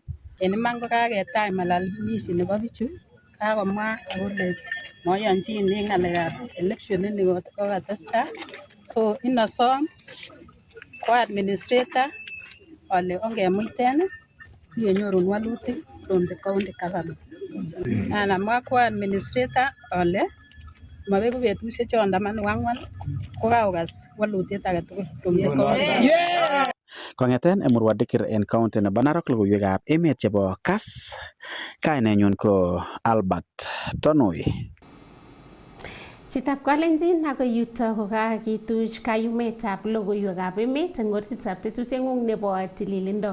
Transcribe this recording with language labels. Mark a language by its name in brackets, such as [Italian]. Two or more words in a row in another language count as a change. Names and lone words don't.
[Kalenjin] En iman ko kaketach malalamishi nebo bichu, kakomwa kole moyonjin en ng'alekab election ini kokatesta. So inosom ko administrator ole ongemuiten sikenyorun walutik [English] from the county government. [Kalenjin] Anamwa ko administrator ole mabeku betusiek chon 14 ko kakokas walutiet agetugul [English] from the county. [Kalenjin] Kong'eten Emurua Dikir en county nebo Narok, logoiwekab emet chebo Kass, kainenyun ko Albert Tonui. Chitab Kalenjin akoi yuto ko kakituch kayumetab logoiwekab emet eng ortitab tetutieng'ung nebo tililindo.